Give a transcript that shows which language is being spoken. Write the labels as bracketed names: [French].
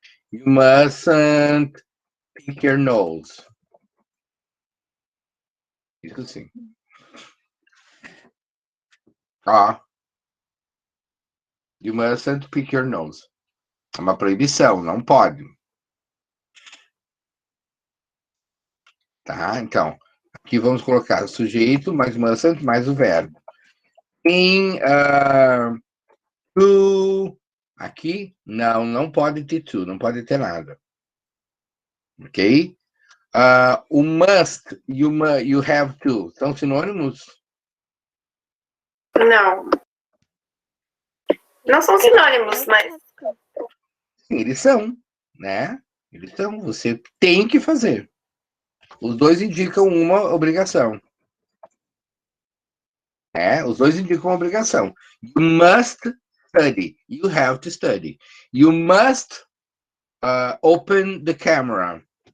[English] You mustn't pick your nose. [Portuguese] Isso sim. [English] You mustn't pick your nose. [Portuguese] É uma proibição, não pode. Tá? Então, aqui vamos colocar o sujeito, mais mustn't, mais o verbo. Em to, aqui, não pode ter to, não pode ter nada. Ok? O must e [English] you have to [Portuguese] são sinônimos? Não. Não são sinônimos, mas. Sim, eles são, né? Eles são, você tem que fazer. Os dois indicam uma obrigação. Os dois indicam uma obrigação. [English] You must study. You have to study. You must open the camera.